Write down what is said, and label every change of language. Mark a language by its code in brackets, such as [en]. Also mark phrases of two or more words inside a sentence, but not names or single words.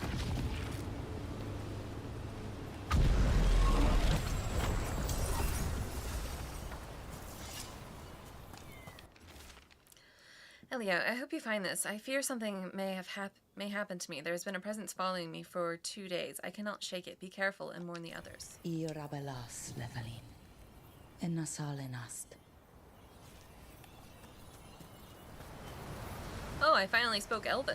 [en] Elia, I hope you find this. I fear something may happen to me. There's been a presence following me for 2 days. I cannot shake it. Be careful and warn the others. Iorabelas, Levelin. Enasalenast. Oh, I finally spoke Elven.